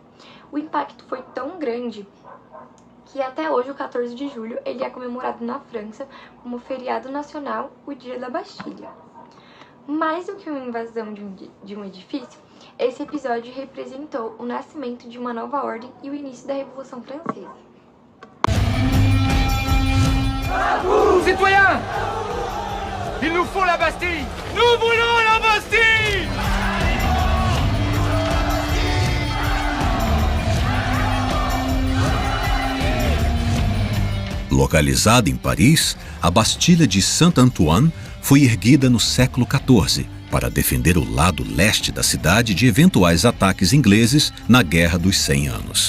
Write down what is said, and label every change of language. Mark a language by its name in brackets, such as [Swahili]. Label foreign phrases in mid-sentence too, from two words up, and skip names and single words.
[Portuguese] O impacto foi tão grande que até hoje, o 14 de julho, ele é comemorado na França como feriado nacional, o Dia da Bastilha. Mais do que uma invasão de um edifício, esse episódio representou o nascimento de uma nova ordem e o início da Revolução Francesa. [French] Citoyens, il nous faut la Bastille. Nous voulons la Bastille. [Portuguese] Localizada em Paris, a Bastilha de Saint-Antoine foi erguida no século XIV para defender o lado leste da cidade de eventuais ataques ingleses na Guerra dos 100 Anos.